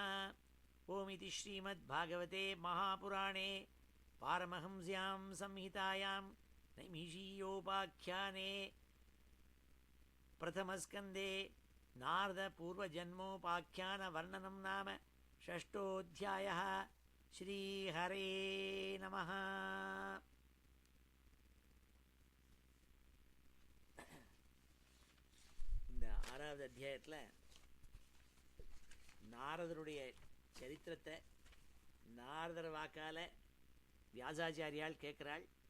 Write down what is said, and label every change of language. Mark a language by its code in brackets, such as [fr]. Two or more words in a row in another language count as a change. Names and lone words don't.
[sa] ओमिति श्रीमद्भागवते महापुराणे पारमहंस्यां संहितायां नैमिषीयोपाख्याने प्रथमस्कन्धे नारदपूर्वजन्मोपाख्यानवर्णनं नाम षष्ठोऽध्यायः. श्रीहरे नमः. [ta] இந்த ஆறாவது அத்தியாயத்தில் நாரதருடைய சரித்திரத்தை நாரதர் வாக்கால வியாசாச்சாரியால் கேட்கிறாள்.